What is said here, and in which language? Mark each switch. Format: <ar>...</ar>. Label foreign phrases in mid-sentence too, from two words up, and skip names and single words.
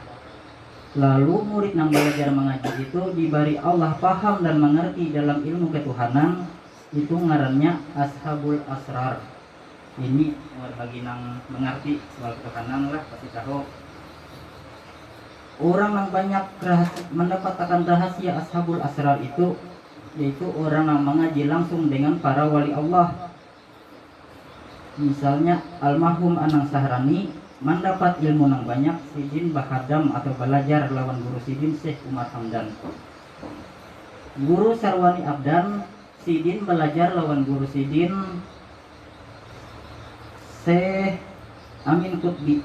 <bjn>Lalu murid yang belajar mengaji itu diberi Allah paham dan mengerti dalam ilmu ketuhanan, itu ngarannya</bjn> <ar>أصحاب الأسرار.</ar> <bjn>Ini bagi yang mengerti soal ketuhanan lah pasti tahu. Orang yang banyak mendapatkan rahasia</bjn> <ar>أصحاب الأسرار</ar> <bjn>itu yaitu orang yang mengaji langsung dengan para</bjn> <ar>ولي الله.</ar> <bjn>Misalnya almarhum Anang Sahrani mendapat ilmu yang banyak sidin bahadam atau belajar lawan guru sidin Syekh Umar Hamdan. Guru Sarwani Abdan sidin belajar lawan guru sidin Syekh Amin Qutbi.</bjn>